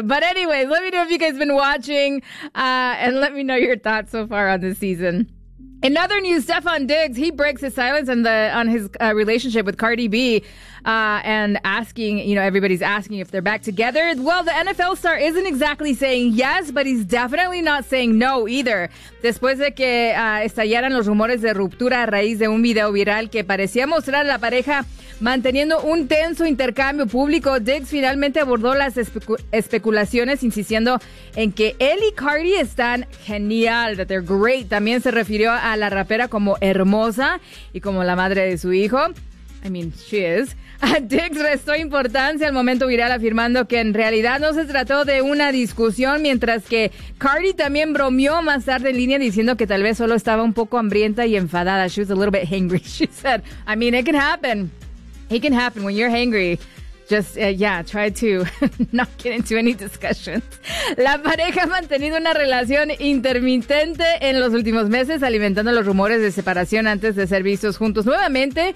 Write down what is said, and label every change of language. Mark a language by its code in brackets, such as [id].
[en] But anyway, let me know if you guys have been watching and let me know your thoughts so far on this season. In other news, Stefan Diggs, he breaks his silence on his relationship with Cardi B and asking, you know, everybody's asking if they're back together. Well, the NFL star isn't exactly saying yes, but he's definitely not saying no either. [es] Después de que estallaran los rumores de ruptura a raíz de un video viral que parecía mostrar a la pareja manteniendo un tenso intercambio público, Diggs finalmente abordó las especulaciones, insistiendo en que él y Cardi están genial, that they're great. También se refirió a la rapera como hermosa y como la madre de su hijo. I mean, she is. Diggs restó importancia al momento viral, afirmando que en realidad no se trató de una discusión, mientras que Cardi también bromeó más tarde en línea diciendo que tal vez solo estaba un poco hambrienta y enfadada. [en] She was a little bit hangry. She said, I mean, it can happen. It can happen when you're hangry. Just, try to not get into any discussions. [es] La pareja ha mantenido una relación intermitente en los últimos meses, alimentando los rumores de separación antes de ser vistos juntos nuevamente.